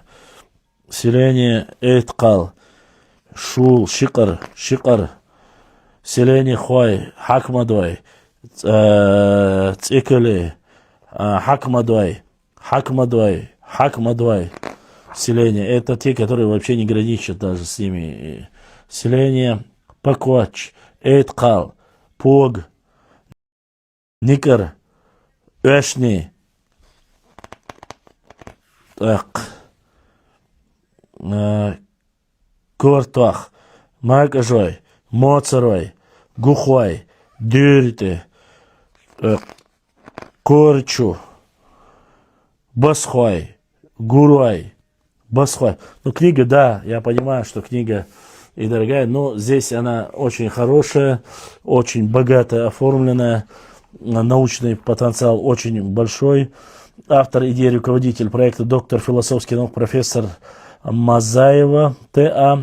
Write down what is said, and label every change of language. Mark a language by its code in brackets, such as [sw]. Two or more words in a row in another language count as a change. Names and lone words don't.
[ru] Селение Эйткал, Шул, Шикар, селение Хуай, Хакмадой, Цикали, Хакмадой, селение. Это те, которые вообще не граничат даже с ними. Селение Паквач, Эйткал, Пог, Никар, Эшни, так, Кортах, Магажой, Моцарой, Гухуай, Дюрите, Корчу, Басхуай, Гуруай, Басхуай. Ну, книга, да, я понимаю, что книга и дорогая, но здесь она очень хорошая, очень богато оформленная, научный потенциал очень большой. Автор, идеи, руководитель проекта, доктор философских наук, профессор Мазаева, Т.А.